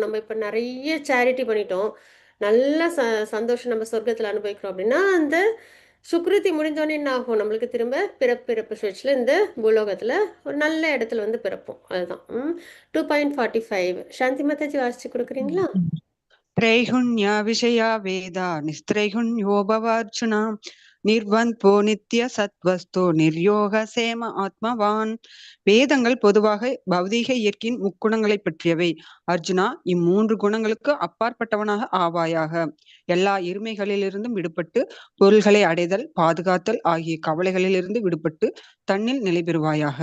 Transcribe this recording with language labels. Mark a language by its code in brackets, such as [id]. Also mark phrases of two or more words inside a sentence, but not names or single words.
[ta] நம்ம இப்ப நிறைய சேரிட்டி பண்ணிட்டோம், நல்ல சந்தோஷம் நம்ம சொர்க்கத்துல அனுபவிக்கிறோம் அப்படின்னா, அந்த சுக்ருதி முடிஞ்சோடனே என்ன ஆகும், நம்மளுக்கு திரும்ப பிறப்பு சுவிட்சில் இந்த பூலோகத்துல ஒரு நல்ல இடத்துல வந்து பிறப்போம். அதுதான் 2.45 சாந்தி மாதாஜி வாசிச்சு கொடுக்குறீங்களா? [sa] त्रैगुण्या विषया वेदा निस्त्रैगुण्यो भवार्जुना निर्द्वन्द्वो नित्य सत्त्वस्थो निर्योग क्षेम आत्मवान्. [ta] வேதங்கள் பொதுவாக பௌதீக இயற்கையின் முக்குணங்களை பற்றியவை. அர்ஜுனா, இம்மூன்று குணங்களுக்கு அப்பாற்பட்டவனாக ஆவாயாக. எல்லா இருமைகளிலிருந்தும் விடுபட்டு பொருள்களை அடைதல், பாதுகாத்தல் ஆகிய கவலைகளிலிருந்து விடுபட்டு தன்னில் நிலை பெறுவாயாக.